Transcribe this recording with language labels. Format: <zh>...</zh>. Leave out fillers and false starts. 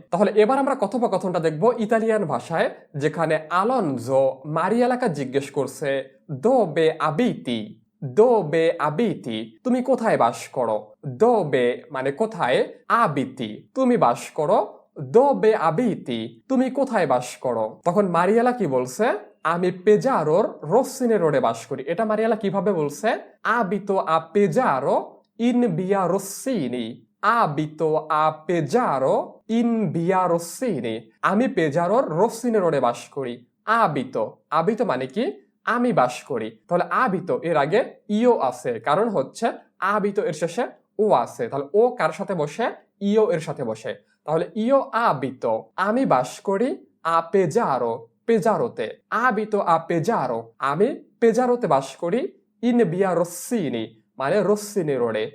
<bn>তাহলে এবার আমরা কথোপকথনটা দেখব ইতালিয়ান ভাষায়, যেখানে আলোনজো মারিয়েলাকে জিজ্ঞেস করছে</bn> <it>dove abiti, dove abiti</it> <bn>তুমি কোথায় বাস করো। dove মানে কোথায়, abiti তুমি বাস করো,</bn> <it>dove abiti</it> <bn>তুমি কোথায় বাস করো। তখন মারিয়েলা কি বলছে আমি পেজারোর রোসিনি রোডে বাস করি। এটা মারিয়েলা কিভাবে বলছে?</bn> <it>abito a Pesaro in via Rossini, abito a Pesaro in via Rossini</it> <bn>আমি পেজারোর রোসিনি রোডে বাস করি। abito abito মানে কি? আমি বাস করি। তাহলে আবিতো এর আগে ইও আছে, কারণ হচ্ছে আবিতো এর শেষে ও আছে, তাহলে ও কার সাথে বসে? ইও এর সাথে বসে। তাহলে ইও আবিতো, আমি বাস করি পেজারো, পেজারোতে। আবিতো পেজারো, আমি পেজারোতে বাস করি। ইন বিয়া রোসিনি, মানে রোসিনি রোডে।</bn>